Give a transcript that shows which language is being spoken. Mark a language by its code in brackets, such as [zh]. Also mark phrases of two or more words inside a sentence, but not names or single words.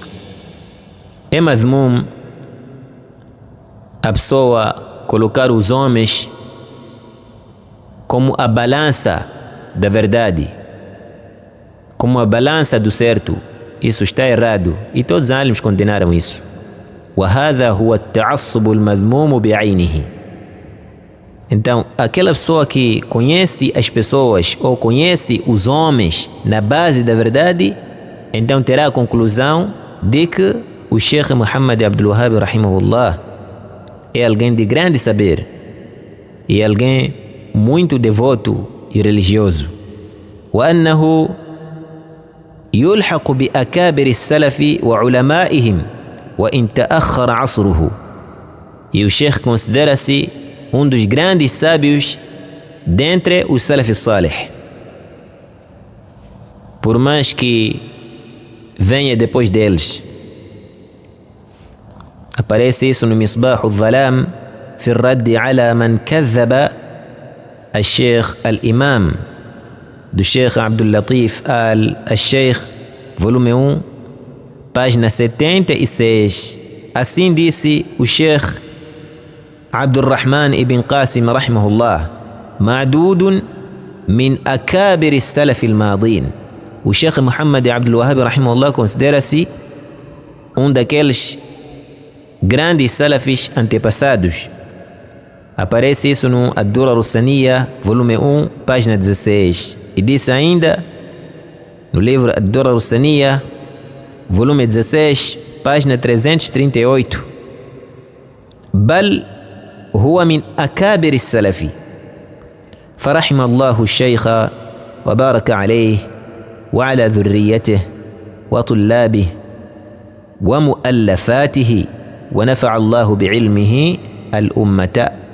[pt] É mazmum a pessoa colocar os homens como a balança da verdade, como a balança do certo. Isso está errado e todos os alims condenaram isso. [ar] وهذا هو التعصب المذموم بعينه. [pt] Então, aquela pessoa que conhece as pessoas ou conhece os homens na base da verdade, então terá a conclusão de que o Sheikh Muhammad Abdul Wahab rahimahullah é alguém de grande saber e alguém muito devoto e religioso. [ar] وأنه يلحق بأكابر السلف وعلمائهم وإن تأخر عصره. [pt] E o Sheikh considera-se dos grandes sábios dentre os [ar] السلف الصالح, [pt] por mais que venha depois deles. Aparece isso no Misbah al-Dhalam في الرد على من كذب الشيخ الإمام do Sheikh Abdul Latif al-Sheikh, volume 1, página 76. Assim disse o Sheikh Abdul Rahman ibn Qasim rahimahullah: [ar] معدود من أكابر السلف الماضين. [pt] O Sheikh Muhammad Abdul Wahab rahimahullah considera-se daqueles grandes salafis antepassados. Aparece isso no Ad-Durar al-Saniyya, volume 1, página 16. E disse ainda no livro Ad-Durar al-Saniyya, volume 16, página 338: [ar] بل هو من أكابر السلف فرحم الله الشيخ وبارك عليه وعلى ذريته وطلابه ومؤلفاته ونفع الله بعلمه الأمة.